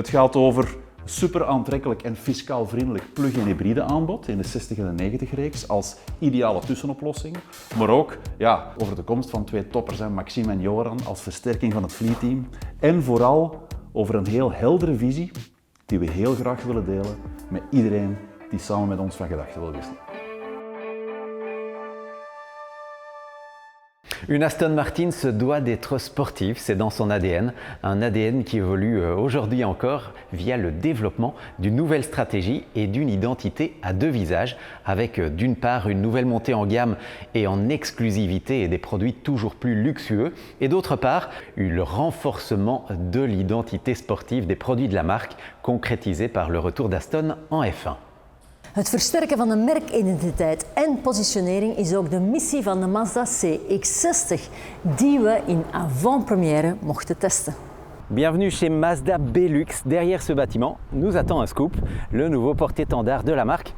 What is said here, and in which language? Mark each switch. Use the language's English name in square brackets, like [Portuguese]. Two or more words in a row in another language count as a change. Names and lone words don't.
[Dutch] Het gaat over super aantrekkelijk en fiscaal vriendelijk plug-in hybride aanbod in de 60 en de 90 reeks als ideale tussenoplossing. Maar ook over de komst van twee toppers, Maxime en Joran, als versterking van het fleetteam. En vooral over een heel heldere visie die we heel graag willen delen met iedereen die samen met ons van gedachten wil wisselen. [French] Une Aston Martin se doit d'être sportive, c'est dans son ADN, un ADN qui évolue aujourd'hui encore via le développement d'une nouvelle stratégie et d'une identité à deux visages, avec d'une part une nouvelle montée en gamme et en exclusivité et des produits toujours plus luxueux, et d'autre part le renforcement de l'identité sportive des produits de la marque, concrétisé par le retour d'Aston en F1. [Dutch] Het versterken van de merkidentiteit en positionering is ook de missie van de Mazda CX-60, die we in avant-première mochten testen. [French] Bienvenue chez Mazda Belux. Derrière ce bâtiment nous attend un scoop, le nouveau porte-étendard de la marque.